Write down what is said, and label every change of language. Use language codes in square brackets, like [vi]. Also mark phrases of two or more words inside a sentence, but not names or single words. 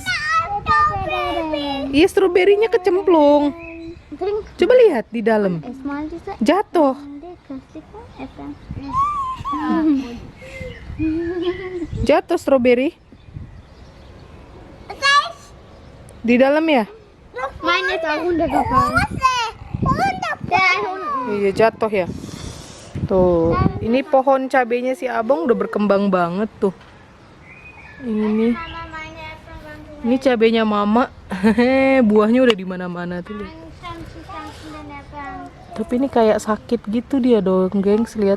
[id] Iya, stroberinya kecemplung. Coba lihat di dalam. Jatuh. Jatuh stroberi. Di dalam ya? [de] Meine ist auch runtergefallen. [id] Iya, jatuh ya. Tuh, ini pohon cabenya si Abang udah berkembang banget tuh. Ini cabenya Mama. Buahnya udah di mana-mana tuh. Tapi ini kayak sakit gitu dia dong, gengs, lihat.